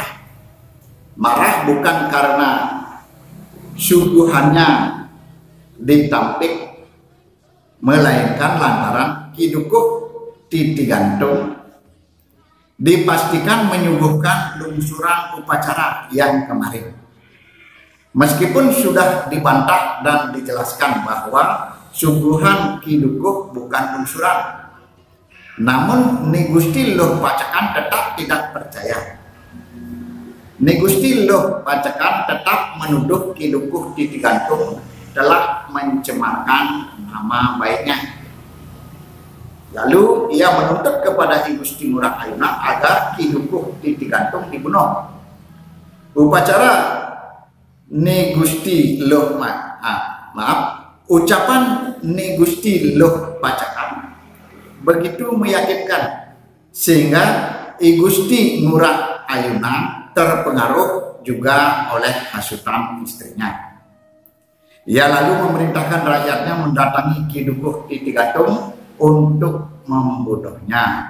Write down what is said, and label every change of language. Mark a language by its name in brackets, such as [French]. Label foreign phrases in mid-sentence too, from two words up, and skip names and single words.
[Indonesian] Marah bukan karena suguhannya ditampik, melainkan lantaran Ki Dukuh Titi Gantung dipastikan menyuguhkan lungsuran upacara yang kemarin. Meskipun sudah dibantah dan dijelaskan bahwa suguhan Ki Dukuh bukan lungsuran, namun Ni Gusti Luh Pacakan tetap tidak percaya. Ni Gusti Luh Pacakan tetap menuduh Ki Dukuh Titi Gantung telah mencemarkan nama baiknya. Lalu ia menuntut kepada I Gusti Ngurah Ayunan agar Ki Dukuh Titi Gantung dibunuh. Upacara Ni Gusti Luh ucapan Ni Gusti Luh Pacakan begitu meyakinkan sehingga I Gusti Ngurah Ayunan terpengaruh juga oleh hasutan istrinya. Ia lalu memerintahkan rakyatnya mendatangi Ki Dukuh Titi Gantung untuk membunuhnya.